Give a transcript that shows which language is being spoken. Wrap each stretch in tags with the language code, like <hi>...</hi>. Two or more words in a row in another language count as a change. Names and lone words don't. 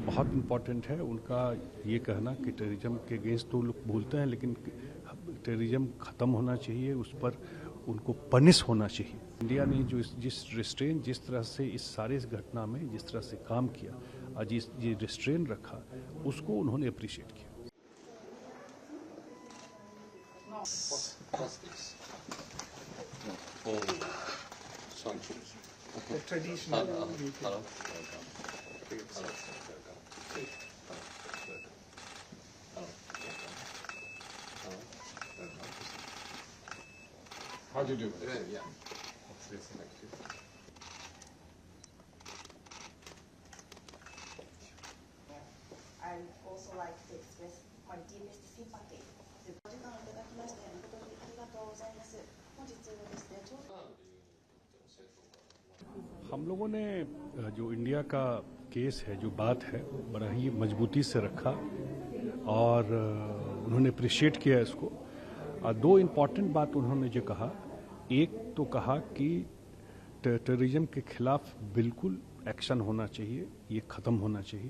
<hi>बहुत इम्पॉर्टेंट है उनका ये कहना कि टेररिज्म के अगेंस्ट तो लोग बोलते हैं, लेकिन टेररिज्म ख़त्म होना चाहिए, उस पर उनको पनिश होना चाहिए। इंडिया ने जो जिस रिस्ट्रेन, जिस तरह से इस सारे इस घटना में जिस तरह से काम किया और जिस ये रिस्ट्रेन रखा, उसको उन्होंने अप्रिशिएट किया।</hi> <en>The traditional How do you do it? yeah. Let's listen next to you. I'd also like to express my deepest sympathy.</en> <ja>お時間をいただきまして誠にありがとうございます。本日ですね、ちょうど</ja> <hi>हम लोगों ने जो इंडिया का केस है, जो बात है, बड़ा ही मजबूती से रखा और उन्होंने अप्रिशिएट किया इसको। दो इम्पॉर्टेंट बात उन्होंने जो कहा, एक तो कहा कि टेररिज्म के खिलाफ बिल्कुल एक्शन होना चाहिए, ये ख़त्म होना चाहिए।</hi>